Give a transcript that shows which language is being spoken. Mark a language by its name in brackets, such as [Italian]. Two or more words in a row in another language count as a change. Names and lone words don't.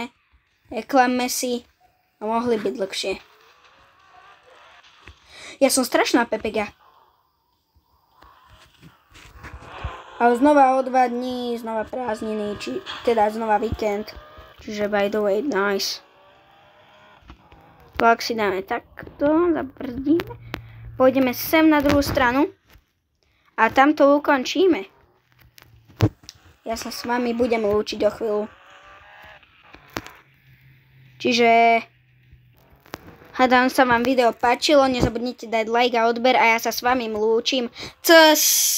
[Slovak] Neklamme si. A mohli byť dlhšie. Ja som strašná pepega. Ale znova o 2 dní, znova prázdniny, teda znova víkend. Čiže [English] by the way, nice. [Slovak] Tak si dáme takto, zabrzdíme. Pôjdeme sem na druhú stranu. A tam to ukončíme. Ja sa s vami budem lúčiť o chvíľu. Čiže hádam sa vám video páčilo, nezabudnite dať like a odber a ja sa s vami lúčim.